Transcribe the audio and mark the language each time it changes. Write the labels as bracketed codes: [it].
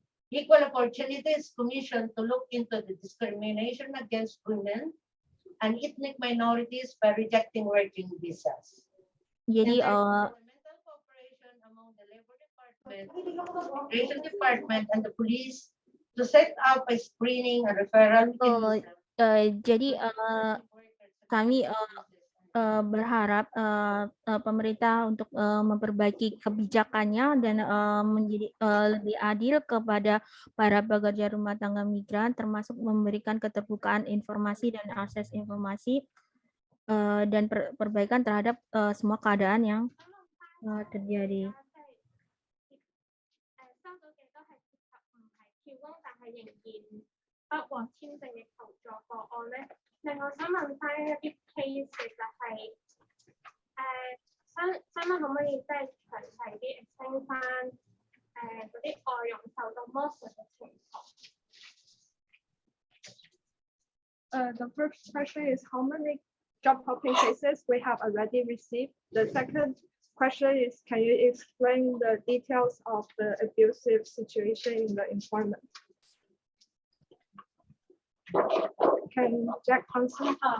[en] Equal Opportunities Commission to look into the discrimination against women and ethnic minorities by rejecting working visas. [id] Jadi [en] Governmental cooperation among the Labor Department, Immigration Department, and the police to set up a screening and referral mechanism. [id] jadi kami berharap pemerintah untuk memperbaiki kebijakannya dan menjadi lebih adil kepada para pekerja rumah tangga migran, termasuk memberikan keterbukaan informasi dan akses informasi dan perbaikan terhadap semua keadaan yang terjadi. [yue] 收到嘅都係涉及唔係跳工，但係仍然不獲簽證嘅求助個案咧。另外想問翻一啲 case， 其實係想問可唔可以即係詳細啲 explain 翻嗰啲外傭受到剝削嘅情況 [en] ？The first question is how many job hopping cases we have already received. The second question is, can you explain the details of the abusive situation in the employment? Can Jack answer?